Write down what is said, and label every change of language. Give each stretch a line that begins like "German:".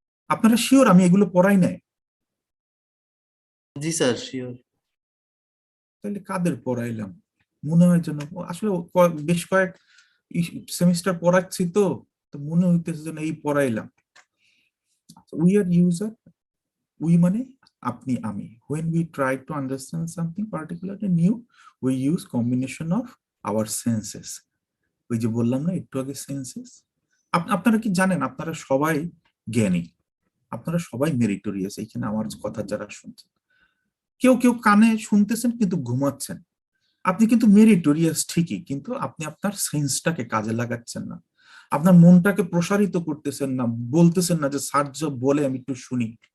Bangla: আপনারা শিওর আমি এগুলো পড়াই নাই? জি স্যার, শিওর। তাহলে কাদের পড়াইলাম? মনে হয় যেন আসলে বেশ কয়েক সেমিস্টার পড়াচ্ছি, তো তো মনে হইতেছে যেন এই পড়াইলাম।
English: we are user, we
Bangla: মানে আপনি আমি,
English: when we try to understand something particularly new we use combination of our senses।
Bangla: ওই যে বললাম না একটু আগে সেন্সেস। আপনারা কি জানেন আপনারা সবাই জ্ঞানী, আপনারা সবাই মেরিটোরিয়াস, এখানে আমার কথা যারা শুনছেন, কেউ কেউ কানে শুনতেছেন কিন্তু ঘুমাচ্ছেন। আপনি কিন্তু মেরিটোরিয়াস ঠিকই, কিন্তু আপনি আপনার সেন্সটাকে কাজে লাগাচ্ছেন না, আপনার মনটাকে প্রসারিত করতেছেন না, বলতেছেন না যে স্যার যা বলে আমি একটু শুনি।